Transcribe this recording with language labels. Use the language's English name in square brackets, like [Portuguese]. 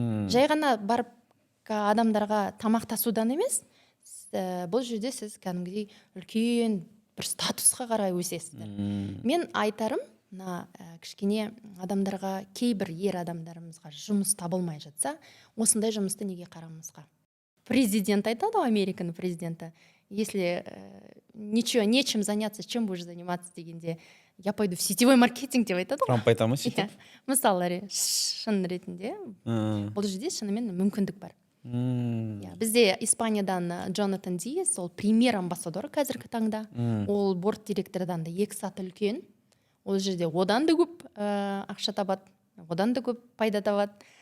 [Kazakh] Жай ғана барып адамдарға тамақтасудан емес, бұл жерде сіз кәдімгідей үлкен бір статусқа қарай өсесіздер. Мен айтарым, кішкене адамдарға, кейбір ер адамдарымызға жұмыс табылмай жатса, осындай жұмысты неге қарамасқа? Президент айтады, Американың президенті, [Russian] если нечем заняться, чем будешь заниматься [Kazakh] дегенде, [Russian] я пойду в сетевой маркетинг [Kazakh] деп айтады ғой. Трамп айта ма сөйтіп? Мысалы шын ретінде бұл жерде шынымен мүмкіндік бар. Бізде Испаниядан Джонатан Диас, ол премьер амбассадор қазіргі таңда. Ол борт директордан да 2 саты үлкен. Ол жерде одан да көп ақша табады, одан да көп пайда табады.